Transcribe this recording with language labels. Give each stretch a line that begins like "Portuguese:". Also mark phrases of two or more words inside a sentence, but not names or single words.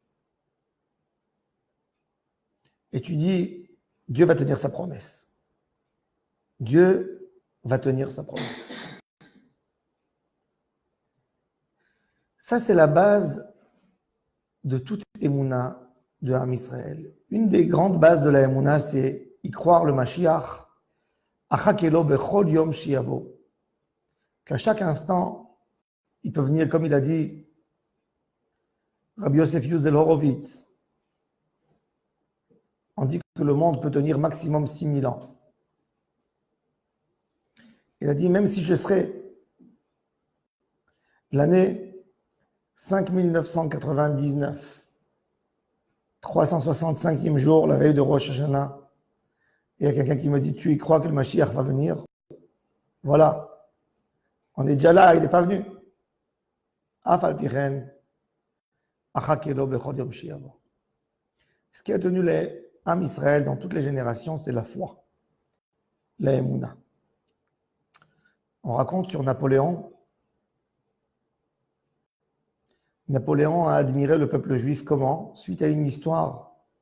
French: Et tu dis, Dieu va tenir sa promesse. Dieu va tenir sa promesse. Ça, c'est la base de toute Emouna de
Hebrew: עם ישראל.
French: Une des grandes bases de la Emouna, c'est y croire le Mashiach,
Hebrew: אחכה לו בכל יום שיבוא,
French: qu'à chaque instant, il peut venir, comme il a dit Rabbi Yosef Yuzel Horovitz. On dit que le monde peut tenir maximum 6000 ans. Il a dit, même si je serais l'année 5999, 365e jour, la veille de Rosh Hashanah, il y a quelqu'un qui me dit, tu y crois que le Mashiach va venir? Voilà. On est déjà là, il n'est pas venu.
Hebrew: אף על פי כן, אחכה לו בכל יום שיבוא.
French: Ce qui a tenu les
Hebrew: עם ישראל
French: dans toutes les générations, c'est la foi, la Emouna. On raconte sur Napoléon. Napoléon a admiré le peuple juif comment? Suite à une histoire.